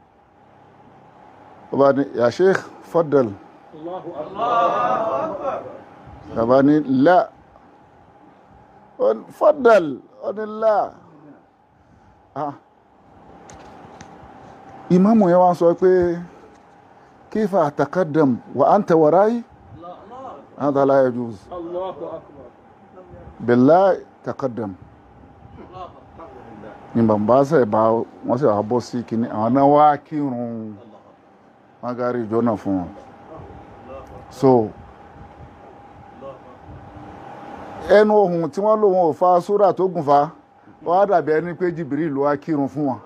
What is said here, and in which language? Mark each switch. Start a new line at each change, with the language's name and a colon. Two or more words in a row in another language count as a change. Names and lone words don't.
Yoruba: Bàbá ní ya Sheikh faddal bàbá ní la faddal ó ní la Imamu yẹn wá sọ pé
Arabic: كيف أتقدم وأنت ورائي هذا لا يجوز بالله تقدم
Yoruba: ní bàbá sẹ̀ bá wọ́n sì wá bọ́ sí kìíní àwọn náà wá kírun magari ìjọ náà fún wọn. So ẹnu ohun tí wọ́n lò wọn ò fa súrà tó gùn fa wọ́n á dàbí ẹni pé Jibril ló wá kírun fún wọn.